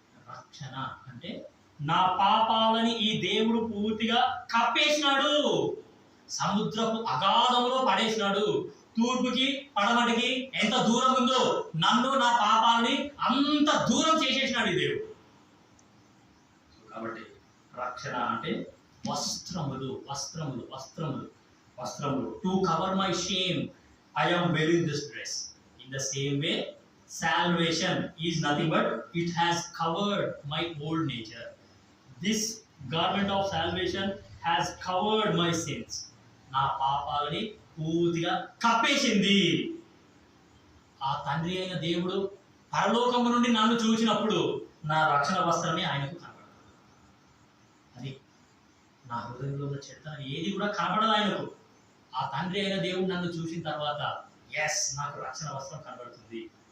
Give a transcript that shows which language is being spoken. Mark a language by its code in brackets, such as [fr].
[te] రక్షణ అంటే నా పాపాలని ఈ దేవుడు పూర్తిగా కప్పేసినాడు, సముద్రపు అగాధంలో పడేసినాడు. తూర్పుకి పడమటికి ఎంత దూరం ఉందో నన్ను నా పాపాలని అంత దూరం చేసేసినాడు ఈ దేవుడు. కాబట్టి రక్షణ అంటే వస్త్రములు వస్త్రములు వస్త్రములు వస్త్రములు. [en] To cover my shame I am wearing this dress. In the same way, salvation is nothing but it has covered my old nature. This garment of salvation has covered my sins. [te] నా పాపాలని పూర్తిగా కప్పేసింది. ఆ తండ్రి అయిన దేవుడు పరలోకము నుండి నన్ను చూసినప్పుడు నా రక్షణ వస్త్రమే ఆయనకు కనబడదు. అది నా హృదయంలో ఉన్న చెత్త ఏది కూడా కనబడదు ఆయనకు. ఆ తండ్రి అయిన దేవుడు నన్ను చూసిన తర్వాత ఎస్, నాకు రక్షణ వస్త్రం కనబడుతుంది.